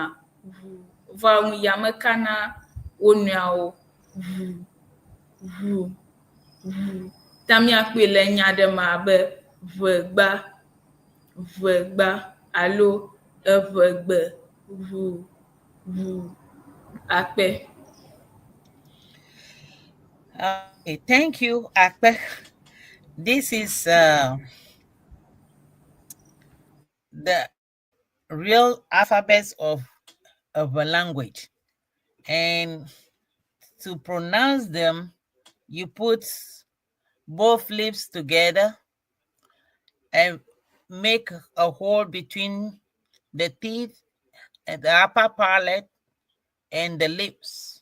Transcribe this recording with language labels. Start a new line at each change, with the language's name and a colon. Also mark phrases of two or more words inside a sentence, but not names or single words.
Ewe: Vɔa ŋu ya mekana wo nɔewo. Ta miakpɔe le nya aɖe me abe ʋegba alo eʋegbe. Akpe.
English: Okay, thank you, Akpe. This is the real alphabets of a language. And to pronounce them, you put both lips together and make a hole between the teeth and the upper palate and the lips.